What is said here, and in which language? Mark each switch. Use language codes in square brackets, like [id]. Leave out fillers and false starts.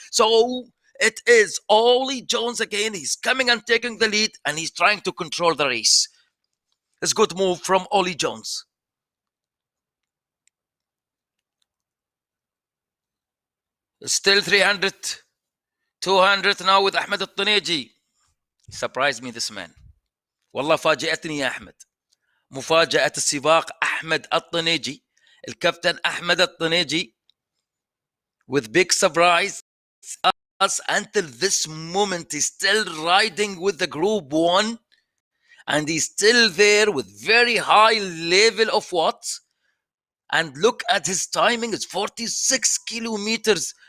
[en] So it is Ollie Jones again. He's coming and taking the lead and he's trying to control the race. It's a good move from Ollie Jones. Still 300. 200 now with Ahmed Al Tunaiji. Surprised me this man. [ar] والله فاجأتني يا أحمد. مفاجأة السباق أحمد الطنيجي. [en] الكابتن أحمد الطنيجي with big surprise us until this moment he's still riding with the group 1 and he's still there with very high level of watts. And look at his timing. It's 46 kilometers.